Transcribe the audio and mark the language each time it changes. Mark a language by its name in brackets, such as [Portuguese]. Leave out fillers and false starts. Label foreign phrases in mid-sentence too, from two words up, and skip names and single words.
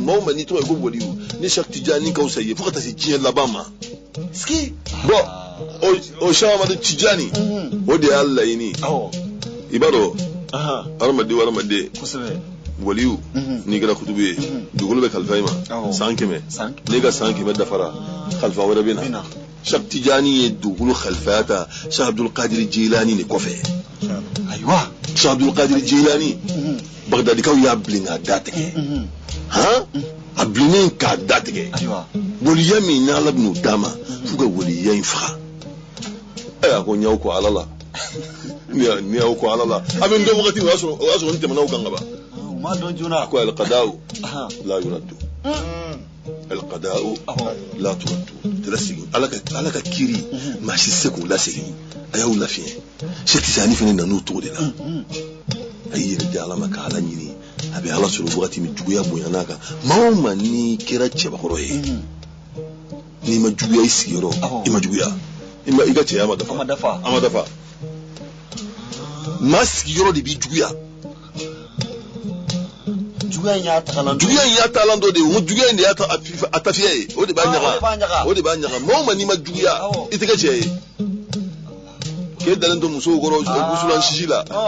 [Bambara] maa o maa n'i tɔgɔ ye ko waliyu ni Cheikh Tijani ka wusa ye fo ka taa se diɲɛ laban ma bɔn o Cheikh Ahmadu Tijani o de y'a laɲini i b'a dɔn hadamaden o hadamaden waliyu n'i kɛra kutubu ye dugukolo bɛ kalifa i ma san 100 n'i ka san 100 dafara kalifa wɛrɛ bɛ na Cheikh Tijani ye dugukolo kalifaya ta Cheikh Abdul Qadir Jilani de kɔfɛ ayiwa Cheikh Abdul Qadir Jilani Bagdadikaw y'a bilen k'a da tigɛ a bilennen k'a da tigɛ waliya min n'Ala bɛn'o d'a ma f'u ka waliya in faga a ko n y'aw kɔ Ala la ni y'aw kɔ Ala la a bɛ n dɔn wagati o y'a sɔrɔ n tɛmɛna o kan ka ban ko [Arabic] القضاء لا يرد القضاء لا ترد [Bambara] tɛlasigi ala ka kiri maa si se k'o lasegin a y'aw lafiɲɛ Cheikh Tijani fana nan'o cogo de la a y'i yɛrɛ di Ala ma ka Ala ɲini a bɛ Ala sɔrɔ wagati min juguya bonyana kan maa o maa n'i kɛra cɛbakɔrɔ ye n'i ma juguya i sigiyɔrɔ i ma juguya i ka cɛya ma dafa maa sigiyɔrɔ de b'i juguya juguya in y'a talan dɔ de ye o juguya in de y'a a tafiya ye o de b'a ɲaga maa o maa n'i ma juguya i tɛ kɛ cɛ ye k'e dalen to musow kɔrɔ wusulan sisi la